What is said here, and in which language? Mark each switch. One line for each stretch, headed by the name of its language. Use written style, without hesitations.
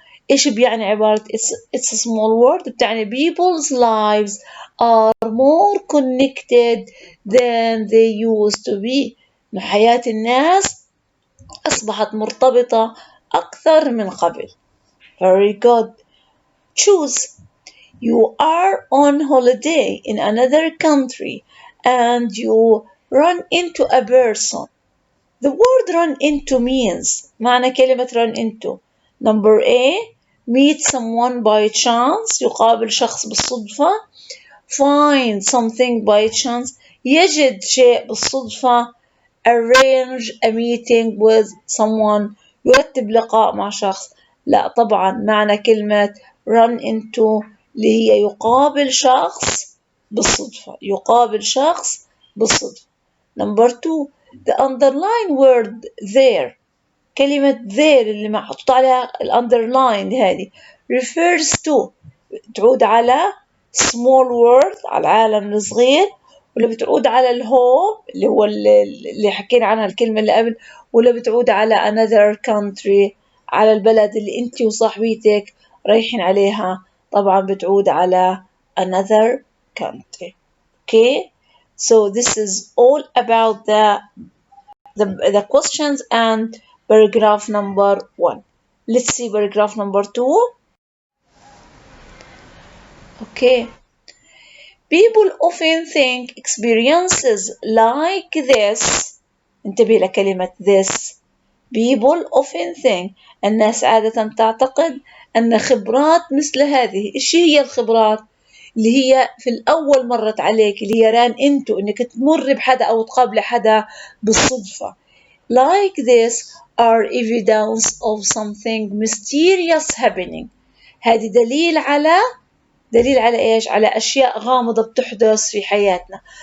Arabic: إيش بيعني عبارة
English: it's a small word؟ بتعني people's lives are more connected than they used to be.
Arabic: إن حياة الناس أصبحت مرتبطة أكثر من قبل.
English: Very good. Choose. You are on holiday in another country and you run into a person. The word run into means
Arabic: معنى كلمة
English: run into. Number A, meet someone by chance,
Arabic: يقابل شخص بالصدفة.
English: Find something by chance,
Arabic: يجد شيء بالصدفة.
English: Arrange a meeting with someone,
Arabic: يرتب لقاء مع شخص. لا طبعا معنى كلمة run into اللي هي يقابل شخص بالصدفة، يقابل شخص بالصدفة.
English: Number 2, the underline word there.
Arabic: كلمة there اللي محطوط عليها الunderline هذه refers to، تعود على small world، على العالم الصغير، ولا بتعود على الهوم اللي هو اللي حكينا عنها الكلمة اللي قبل، ولا بتعود على another country، على البلد اللي انت وصاحبيتك رايحين عليها. طبعا بتعود على another country.
English: Okay, so this is all about the questions and paragraph number 1. Let's see paragraph number 2. Okay. People often think experiences like this.
Arabic: انتبه لكلمة this.
English: People often think،
Arabic: الناس عادة تعتقد أن خبرات مثل هذه. إيش هي الخبرات؟ اللي هي في الأول مرت عليك، اللي هي ران انتو، إنك تمر بحدا أو تقابل حدا بالصدفة.
English: Like this are evidence of something mysterious happening.
Arabic: هذه دليل على إيش؟ على أشياء غامضة بتحدث في حياتنا.